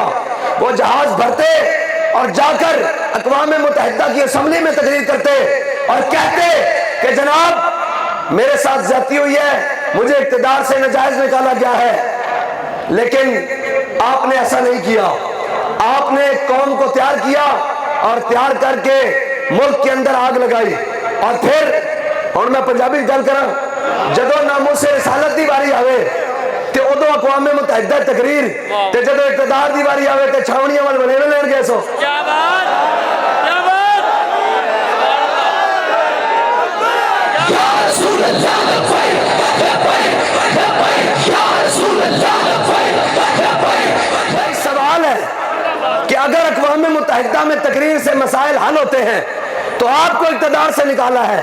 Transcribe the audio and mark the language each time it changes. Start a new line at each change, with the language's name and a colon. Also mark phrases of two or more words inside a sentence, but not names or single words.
Urdu: وہ جہاز بھرتے اور جا کر اقوام متحدہ کی اسمبلی میں تقریر کرتے اور کہتے کہ جناب میرے ساتھ زیادتی ہوئی ہے، مجھے اقتدار سے ناجائز نکالا گیا ہے۔ لیکن آپ نے ایسا نہیں کیا، آپ نے قوم کو تیار کیا اور تیار کر کے ملک کے اندر آگ لگائی، اور پھر اور
Punjabi: میں پنجابی گل کراں جدو ناموس رسالت دی باری آوے تے ادو اقوام متحدہ تقریر تے جدو اقتدار دی باری آوے تے چھاونیاں وال بنے لین گئے سو۔
Urdu: سوال ہے کہ اگر اقوام متحدہ میں تقریر سے مسائل حل ہوتے ہیں تو آپ کو اقتدار سے نکالا ہے،